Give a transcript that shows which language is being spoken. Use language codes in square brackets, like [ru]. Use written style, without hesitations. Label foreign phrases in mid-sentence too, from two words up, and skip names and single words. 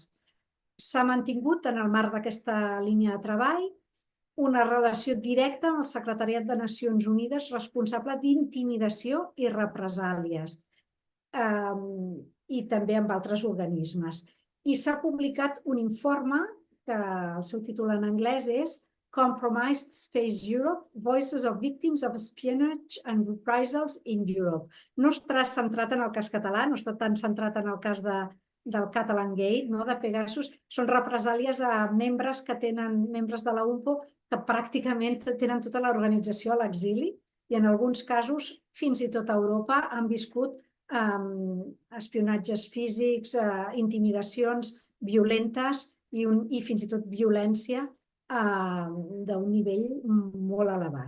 [ca] S'ha mantingut en el marc d'aquesta línia de treball una relació directa amb el Secretariat de Nacions Unides responsable d'intimidació i represàlies, i també amb altres organismes. I s'ha publicat un informe que el seu títol en anglès és Compromised Space Europe, Voices of Victims of Espionage and Reprisals in Europe. No està centrat en el cas català, no està tan centrat en el cas del Catalan Gate, de Pegasus. Són represàlies a membres de la UNPO que pràcticament tenen tota l'organització a l'exili i en alguns casos, fins i tot a Europa, han viscut espionatges físics, intimidacions violentes i fins i tot violència d'un nivell molt elevat.